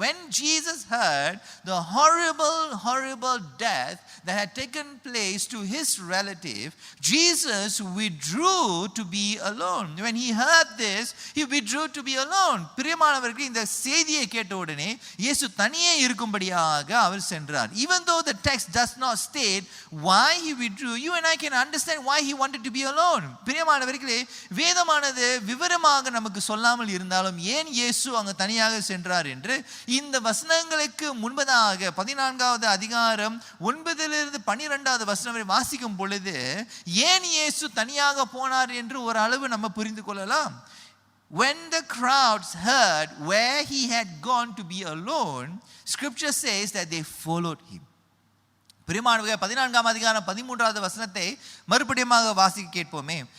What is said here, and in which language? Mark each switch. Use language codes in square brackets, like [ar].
[en] When Jesus heard the horrible death that had taken place to his relative, Jesus withdrew to be alone. When he heard this, he withdrew to be alone. [ta] பிரியமானவர்களே, இந்த செய்தியை கேட்ட உடனே இயேசு தனியே இருக்கும்படியாக அவர் சென்றார். [en] Even though the text does not state why he withdrew, you and I can understand why he wanted to be alone. [ta] பிரியமானவர்களே, வேதமானது விவரமாக நமக்கு சொல்லாமல் இருந்தாலும் ஏன் இயேசு அங்கு தனியாக சென்றார் என்று இந்த வசனங்களுக்கு முன்பதாக 14வது அதிகாரம் 9லிருந்து 12வது வசனம் வரை வாசிக்கும் பொழுது ஏன் இயேசு தனியாக போனார் என்று ஒரு அளவு நம்ம புரிந்து கொள்ளலாம். [en] When the crowds heard where he had gone to be alone, scripture says that they followed him. [ta] பிரியமானவர்களே, 14ஆம் அதிகாரம் 13வது வசனத்தை மறுபடியும் வாசிக்க கேட்போமே.